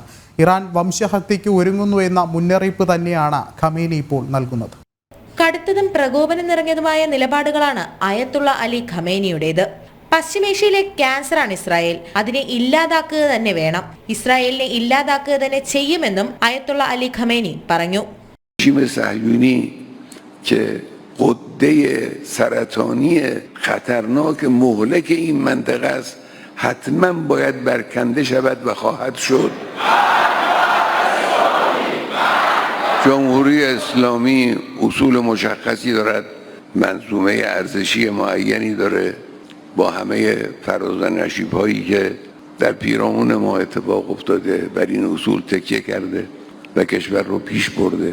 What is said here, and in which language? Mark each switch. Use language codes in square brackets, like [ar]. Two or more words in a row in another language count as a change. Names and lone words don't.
[ml] ഇറാൻ വംശഹത്യയ്ക്ക് ഒരുങ്ങുന്നു എന്ന മുന്നറിയിപ്പ് തന്നെയാണ് ഖമേനി ഇപ്പോൾ നൽകുന്നത്. കടുത്തതും പ്രകോപനം നിറഞ്ഞതുമായ നിലപാടുകളാണ് ആയത്തുള്ള അലി ഖമേനിയുടേത്. പശ്ചിമേഷ്യയിലെ ക്യാൻസറാണ് ഇസ്രായേൽ, അതിനെ ഇല്ലാതാക്കുക തന്നെ വേണം, ഇസ്രായേലിനെ ഇല്ലാതാക്കുക തന്നെ ചെയ്യുമെന്നും ആയത്തുള്ള അലി ഖമേനി പറഞ്ഞു. [fa] قده سرطانی خطرناک مهلک این منطقه است، حتما باید برکنده شود و خواهد شد. جمهوری اسلامی اصول مشخصی دارد، منظومه ارزشی معینی داره، با همه فراز و نشیب‌هایی که در پیرامون ما اتفاق افتاده بر این اصول تکیه کرده و کشور رو پیش برده.